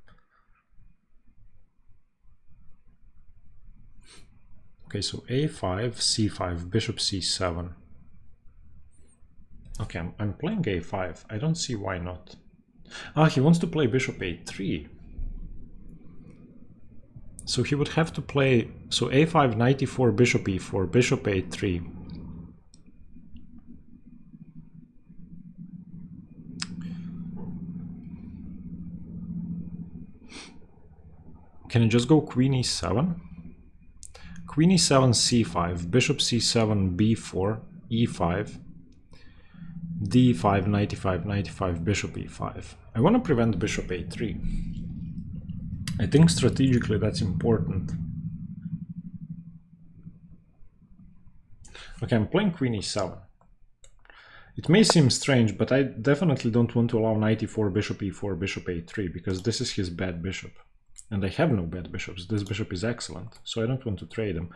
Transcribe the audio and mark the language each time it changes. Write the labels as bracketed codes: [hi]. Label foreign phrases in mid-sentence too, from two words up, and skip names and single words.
[en] Okay, so a5, c5, bishop c7. Okay, I'm playing a5. I don't see why not. Ah, he wants to play bishop a3. So he would have to play, so a5, knight e4, bishop e4, bishop a3. Can I just go queen e7? Queen e7, c5, bishop c7, b4, e5, d5, knight e5, knight e5, bishop e5. I want to prevent bishop a3. I think strategically that's important. Okay, I'm playing queen e7. It may seem strange, but I definitely don't want to allow knight e4, bishop e4, bishop a3, because this is his bad bishop. And I have no bad bishops. This bishop is excellent, so I don't want to trade him.